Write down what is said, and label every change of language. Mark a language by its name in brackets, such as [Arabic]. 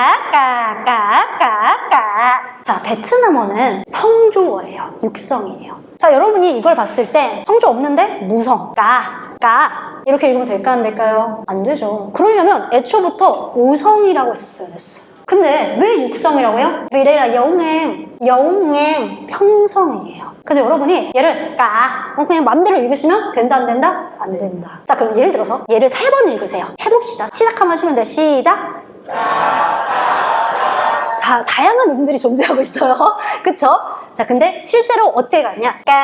[Korean] 까까까까까까. 자, 베트남어는 성조어예요. 육성이에요. 자, 여러분이 이걸 봤을 때 성조 없는데 무성. 까 이렇게 읽으면 될까 안 될까요? 안 되죠. 그러려면 애초부터 오성이라고 했었어야 됐어. 근데 왜 육성이라고요? [Vietnamese] vì đây là dấu ngang [Korean] 평성이에요. 그래서 여러분이 얘를 그냥 맘대로 읽으시면 된다 안 된다? 안 된다. 자, 그럼 예를 들어서 얘를 3번 읽으세요. 해봅시다. 시작하면 하시면 돼요. 시작. 자, 다양한 음들이 존재하고 있어요. 그쵸? 자, 근데 실제로 어떻게 가냐?